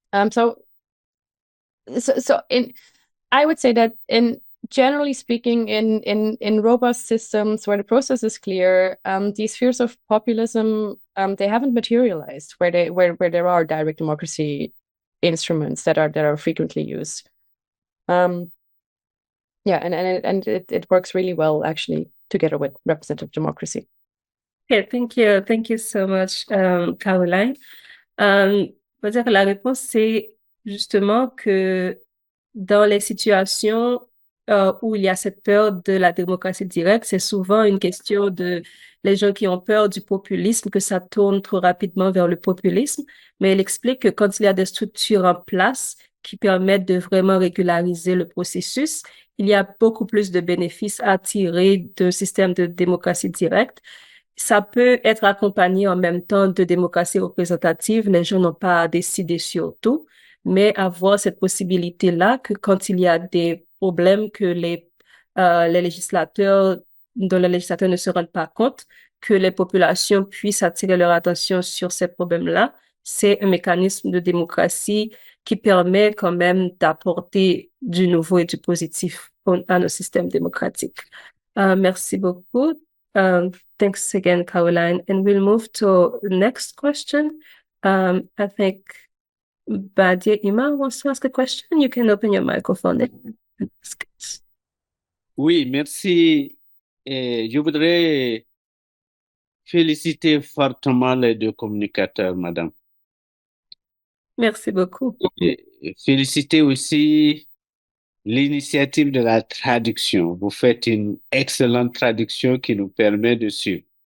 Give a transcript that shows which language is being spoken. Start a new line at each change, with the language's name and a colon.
English: So I would say that generally speaking, in robust systems where the process is clear, these fears of populism, they haven't materialized where there are direct democracy instruments that are frequently used. Yeah, and it works really well actually together with representative democracy. Okay, thank you so much, Caroline.
French: Peut-être la réponse, c'est justement que dans les situations où il y a cette peur de la démocratie directe, c'est souvent une question de les gens qui ont peur du populisme, que ça tourne trop rapidement vers le populisme. Mais elle explique que quand il y a des structures en place qui permettent de vraiment régulariser le processus, il y a beaucoup plus de bénéfices à tirer d'un système de démocratie directe. ça peut être accompagné en même temps de démocratie représentative. Les gens n'ont pas à décider sur tout, mais avoir cette possibilité-là que quand il y a des problèmes que les législateurs, dont les législateurs ne se rendent pas compte, que les populations puissent attirer leur attention sur ces problèmes-là. C'est un mécanisme de démocratie qui permet quand même d'apporter du nouveau et du positif à nos systèmes démocratiques. Merci beaucoup.
English: Thanks again, Caroline. And we'll move to the next question. I think Badia Ima wants to ask a question. You can open your microphone and ask it.
French: Oui, merci. Et je voudrais féliciter fortement les deux communicateurs, madame. Merci beaucoup. Et féliciter aussi l'initiative de la traduction. Vous faites une excellente traduction qui nous permet de suivre.